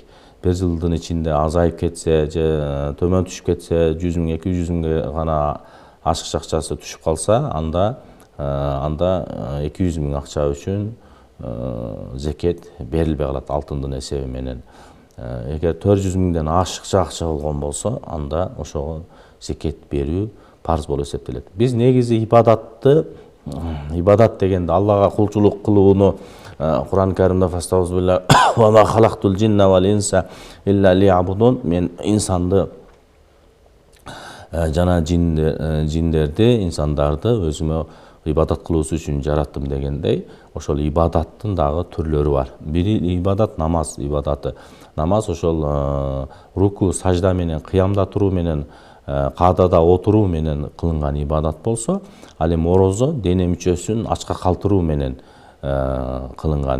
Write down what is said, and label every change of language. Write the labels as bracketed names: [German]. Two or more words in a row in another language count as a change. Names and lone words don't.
[Kyrgyz] 1 жылдын ичинде азайып кетсе же төмөн түшүп кетсе, 100 миң 200 миңге гана ашык акчасы түшүп калса, анда 200 миң акча үчүн зекет берилбей калат алтындын эсеби менен. Эгер 400 миңден ашыкча акча болгон болсо, анда ошого зекет берүү парыз болуп эсептелет. Биз негизи ибадат дегенде Аллага кулчулук кылууну Кур'ан Каримде [Arabic] فأعوذ بالله و ما خلقت الجن و الإنس إلا ليعبدون, [Kyrgyz] мен инсанды жана жиндерди, инсандарды өзүмө ибадат кылуусу үчүн жараттым дегендей, ошол ибадаттын дагы түрлөрү бар. Бири ибадат намаз ибадаты. Намаз ошол руку, сажда менен, кыямда туруу менен, каадада отуруу менен кылынган ибадат болсо, ал эми орозо дене мүчөсүн ачка калтыруу менен кылынган.